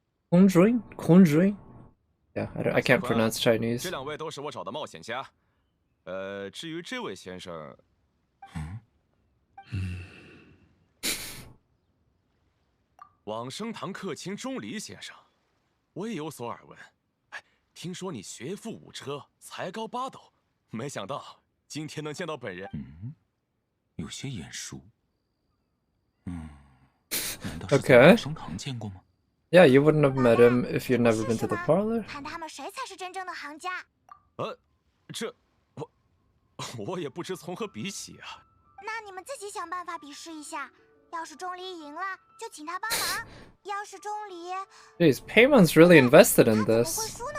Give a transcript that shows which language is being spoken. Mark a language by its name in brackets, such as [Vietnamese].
[English] Kunjun? Yeah, I can't pronounce Chinese. [Chinese] 这2位都是我找的冒险家。至于这位先生，往生堂客卿钟离先生，我也有所耳闻。哎，听说你学富五车，才高8斗，没想到今天能见到本人。有些眼熟。难道是在往生堂见过吗？ [English] Yeah, you wouldn't have met him if you'd never been to the parlor. [Chinese] 看他们谁才是真正的行家。这我也不知从何比起啊。那你们自己想办法比试一下。要是钟离赢了，就请他帮忙；要是钟离 [English] ，Jeez, Paymon's really invested in this.